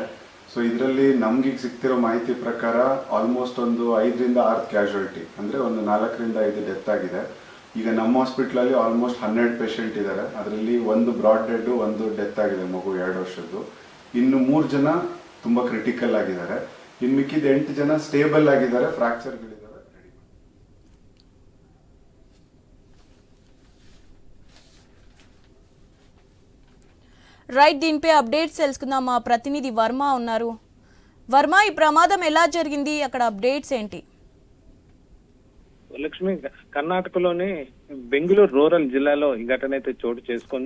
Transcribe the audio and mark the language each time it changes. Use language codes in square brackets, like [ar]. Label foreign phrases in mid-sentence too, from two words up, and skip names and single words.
[kn] ಸೊ ಇದರಲ್ಲಿ ನಮ್ಗೆ ಸಿಗ್ತಿರೋ ಮಾಹಿತಿ ಪ್ರಕಾರ ಆಲ್ಮೋಸ್ಟ್ ಒಂದು 5ರಿಂದ 6 ಕ್ಯಾಶುಯಾಲಿಟಿ, ಅಂದರೆ ಒಂದು 4ರಿಂದ 5 ಡೆತ್ ಆಗಿದೆ. ಈಗ ನಮ್ಮ ಹಾಸ್ಪಿಟ್ಲಲ್ಲಿ ಆಲ್ಮೋಸ್ಟ್ 100 ಪೇಷಂಟ್ ಇದ್ದಾರೆ. ಅದರಲ್ಲಿ ಒಂದು [en] brought dead, [kn] ಒಂದು ಡೆತ್ ಆಗಿದೆ, ಮಗು 2 ವರ್ಷದ್ದು. ಇನ್ನು 3 ಜನ ತುಂಬ ಕ್ರಿಟಿಕಲ್ ಆಗಿದ್ದಾರೆ. ಇನ್ನು ಮಿಕ್ಕಿದ 8 ಜನ ಸ್ಟೇಬಲ್ ಆಗಿದ್ದಾರೆ, ಫ್ರಾಕ್ಚರ್ಗಳಿದ್ದಾವೆ. [te] రైట్, దీనిపై అప్డేట్స్ తెలుసుకుందాం. మా ప్రతినిధి వర్మ ఉన్నారు. వర్మ, ఈ ప్రమాదం ఎలా జరిగింది? అక్కడ అప్డేట్స్ ఏంటి? లక్ష్మి, కర్ణాటకలోని బెంగళూరు రూరల్ జిల్లాలో ఈ ఘటన అయితే చోటు చేసుకుంది.